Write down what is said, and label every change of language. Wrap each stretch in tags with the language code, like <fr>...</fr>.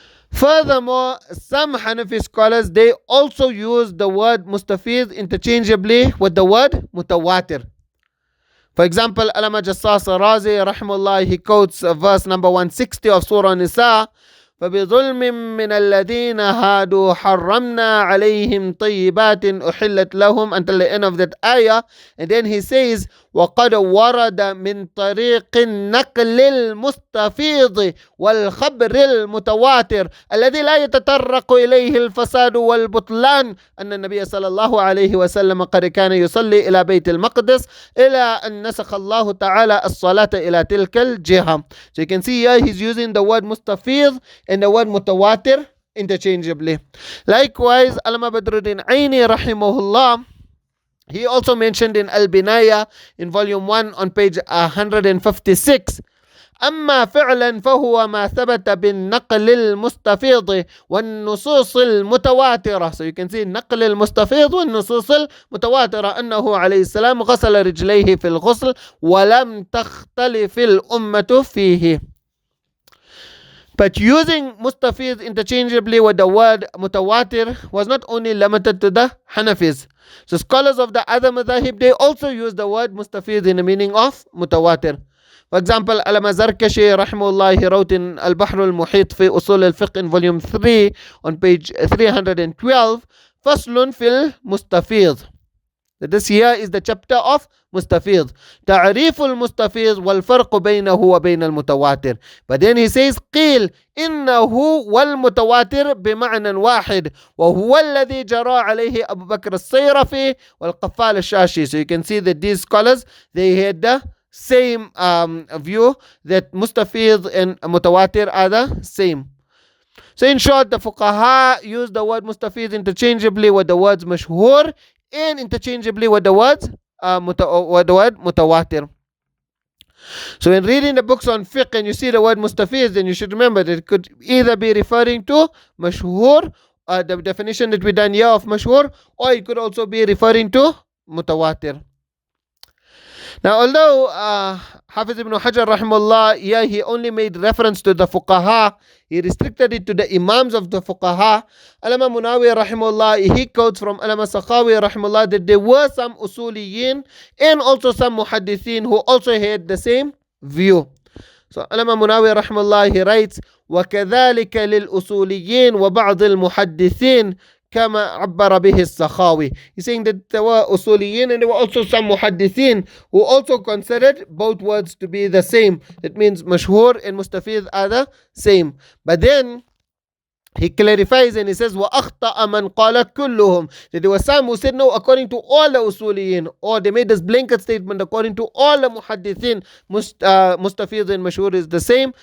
<en>Furthermore, some Hanafi scholars, they also use the word mustafid interchangeably with the word mutawatir. For example, Allama Jassas Razi rahimahullah, he quotes verse number 160 of Surah Nisa,</en> <ar>فَبِظُلْمٍ مِّنَ الَّذِينَ هَادُوا حَرَّمْنَا عَلَيْهِمْ طَيِّبَاتٍ أُحِلَّتْ لَهُمْ,</ar> <en>until the end of that ayah. And then he says,</en> <ar>وَقَدْ وَرَدَ مِنْ طَرِيقِ النَّقْلِ الْمُسْتَفِيضِ وَالْخَبْرِ الْمُتَوَاتِرِ الَّذِي لَا يَتَطَرَّقُ إِلَيْهِ الْفَسَادُ وَالْبُطْلَانُ أَنَّ النَّبِيَّ صلى الله عليه وسلم قد كان يصلي إلى بيت المقدس إلى أن نسخ الله تعالى الصلاة إلى تلك الجهة.</ar> <en>So you can see here he's using the word mustafid and the word mutawatir interchangeably. Likewise, Allama Badruddin Aini rahimahullah, he also mentioned in Al-Binaya in volume 1 on page 156,</en> <ar>أما فعلا فهو ما ثبت بالنقل المستفيض والنصوص المتواترة.</ar> <en>So you can see</en> <ar>نقل المستفيض والنصوص المتواترة أنه عليه السلام غسل رجليه في الغسل ولم تختلف الأمة فيه.</ar> <en>But using mustafid interchangeably with the word mutawatir was not only limited to the Hanafis. So scholars of the other madhahib, they also use the word mustafid in the meaning of mutawatir. For example, Allama Zarkashi rahimahullah, he wrote in Al-Bahr al-Muhit fi Usul al-Fiqh in volume 3 on page 312, Faslun fil Mustafīdh. This here is the chapter of Mustafīdh.</en> <ar>تعريف المستفيض والفرق بينه وبين المتواتر.</ar> <en>But then he says</en> <ar>قيل إنه والمتواتر بمعنى واحد وهو الذي جرى عليه أبو بكر الصيرفي والقفال الشاشي.</ar> <en>So you can see that these scholars, they had the same view that mustafid and mutawatir are the same. So in short, the fuqaha use the word mustafid interchangeably with the words mashhur and interchangeably with the words mutawatir. So when reading the books on fiqh and you see the word mustafid, then you should remember that it could either be referring to mashhur, the definition that we done here of mashhur, or it could also be referring to mutawatir. Now, although Hafiz ibn Hajar rahimahullah, yeah, he only made reference to the fuqaha, he restricted it to the imams of the fuqaha. Allama Munawi rahimahullah, he quotes from Allama Sakhawi rahimahullah that there were some usuliyin and also some muhaddithin who also had the same view. So Allama Munawi rahimahullah, he writes,</en> <ar>وَكَذَلِكَ لِلْأُصُولِيِّينَ وَبَعْضِ الْمُحَدِّثِينَ كما عبر به السخاوي.</ar> <en>He's saying that there were usuliyin and there were also some muhaddithin who also considered both words to be the same. That means mashhur and mustafīdh are the same. But then he clarifies and he says</en> <ar>وَأَخْطَأَ مَنْ قَالَ كُلُّهُم,</ar> <en>that there were some who said no, according to all the usuliyin, or they made this blanket statement according to all the muhaddithin, mustafīdh and mashhur is the same.</en>